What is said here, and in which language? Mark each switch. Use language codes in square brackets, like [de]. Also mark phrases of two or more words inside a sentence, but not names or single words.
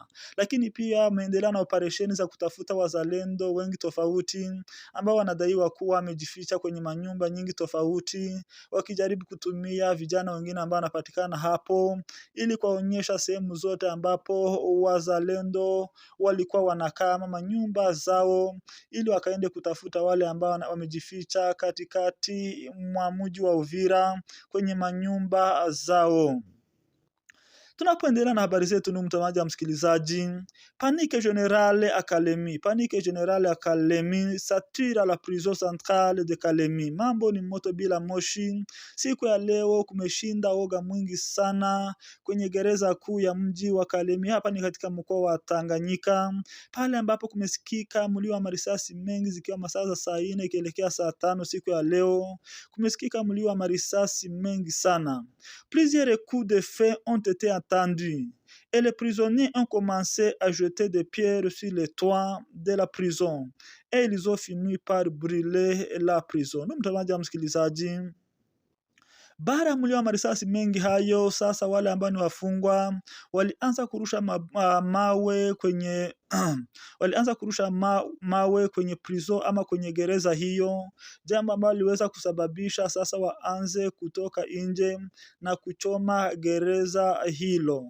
[sw] Lakini pia wameendelea na operesheni za kutafuta wazalendo wengi tofauti ambao wanadaiwa kuwa wamejificha kwenye manyumba nyingi tofauti, wakijaribu kutumia vijana wengine ambao wanapatikana hapo ili kuonyesha sehemu zote ambapo wazalendo walikuwa wanakaa manyumba zao, ili wakaende kutafuta wale ambao wamejificha katikati mwa mji wa Uvira kwenye manyumba zao. Tunapoendelea na habari zetu, ni mtazamaji wa msikilizaji, [fr] Panique générale à Kalemi. Panique générale à Kalemi sature la prison centrale de Kalemi. [sw] Mambo ni moto bila moshi. Siku ya leo kumeshinda woga mwingi sana kwenye gereza kuu ya mji wa Kalemi. Hapa ni katika mkoa wa Tanganyika, pale ambapo kumesikika mlio wa marisasi mengi zikiwa masaa za saa 4 ikielekea saa 5 siku ya leo. Kumesikika mlio wa marisasi mengi sana. [fr] Plusieurs coups de feu ont été entendus et les prisonniers ont commencé à jeter des pierres sur les toits de la prison et ils ont fini par brûler la prison. [sw] Mtazamaji wa msikilizaji, baada ya mlio wa marisasi mengi hayo, sasa wale ambao ni wafungwa walianza kurusha mawe kwenye walianza kurusha mawe kwenye prison ama kwenye gereza hiyo, jambo ambalo liweza kusababisha sasa waanze kutoka nje na kuchoma gereza hilo.